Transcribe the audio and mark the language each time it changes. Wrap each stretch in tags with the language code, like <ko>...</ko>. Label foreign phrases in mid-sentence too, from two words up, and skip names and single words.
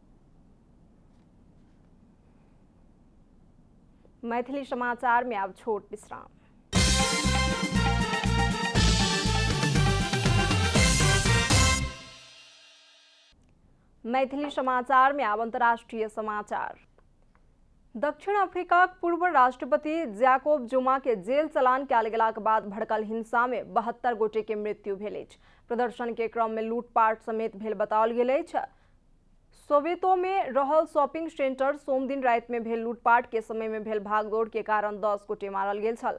<mai>मैथिली समाचार में आब छोट विश्राम। मैथिली समाचार में आब अंतर्राष्ट्रीय समाचार। दक्षिण अफ्रीका पूर्व राष्ट्रपति जैकोब जुमा के जेल चलान कयल गेलाक बाद भड़कल हिंसा में 72 गोटे के मृत्यु भेल अछि। प्रदर्शन के क्रम में लूटपाट समेत भेल बताओल गेल अछि। सोवेतो में रहल शॉपिंग सेंटर सोम दिन रात में भेल लूटपाट के समय में भेल भागदौड़ के कारण 10 गोटे मारल गेल छल।</mai>